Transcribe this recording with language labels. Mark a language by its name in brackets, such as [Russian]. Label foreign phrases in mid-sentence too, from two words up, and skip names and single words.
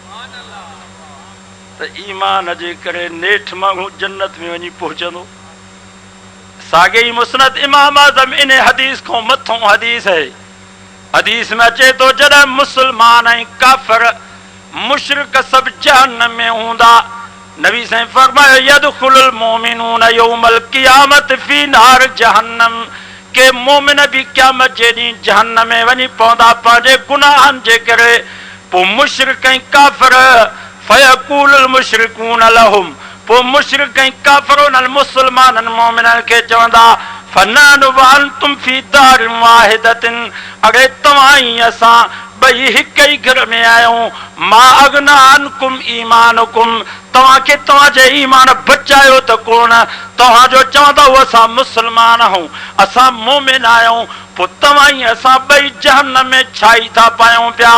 [Sindhi] त ईमान जे करे नेठ माण्हू जन्नत में वञी पहुचंदो। साॻे ई मुस्नद इमाम आज़म इन हदीस खां मथों हदीस है। हदीस में अचे तो जॾहिं मुसलमान ऐं काफ़िर मुशरिक सभु जहन्नम में हूंदा, नबी साईं फरमायो [Arabic] يدخل المؤمنون يوم القيامة في نار جهنم, [Sindhi] के मोमिन भी क़यामत जे ॾींहुं जहन्नम में वञी पवंदा पंहिंजे गुनाहनि जे करे। पोइ मुशरिक ऐं काफ़िर [Arabic] فيقول المشركون لهم, [Sindhi] पोइ मुशरिक ऐं काफ़िर उन्हनि मुसलमाननि मोमिननि खे चवंदा [Arabic] فنحن وأنتم في دار واحدة, [Sindhi] अॻे तव्हां ई असां ॿई हिक ई घर में आहियूं। [Arabic] ما أغنى عنكم إيمانكم, [Sindhi] तव्हांखे तव्हांजे ईमान बचायो त कोन। तव्हांजो चवंदा असां मुसलमान आहियूं, असां मोमिन आहियूं, पोइ तव्हां ई असां ॿई जहन्नम में छाई था पायूं पिया।